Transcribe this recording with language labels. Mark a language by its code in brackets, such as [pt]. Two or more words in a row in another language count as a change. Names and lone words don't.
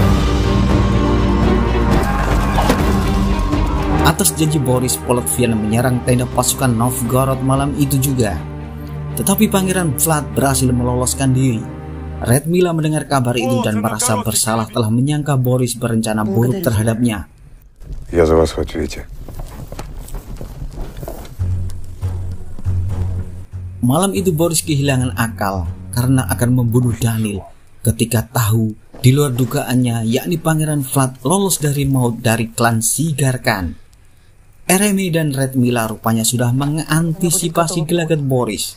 [id] Atas janji Boris, Polotvian menyerang tenda pasukan Novgorod malam itu juga. Tetapi Pangeran Vlad berhasil meloloskan diri. Redmila mendengar kabar itu dan merasa bersalah telah menyangka Boris berencana buruk terhadapnya. [ru] Я за вас в ответе. [id] Malam itu Boris kehilangan akal karena akan membunuh Danil ketika tahu di luar dugaannya yakni Pangeran Vlad lolos dari maut dari klan Sigarkan. Eremi dan Redmila rupanya sudah mengantisipasi gelagat Boris.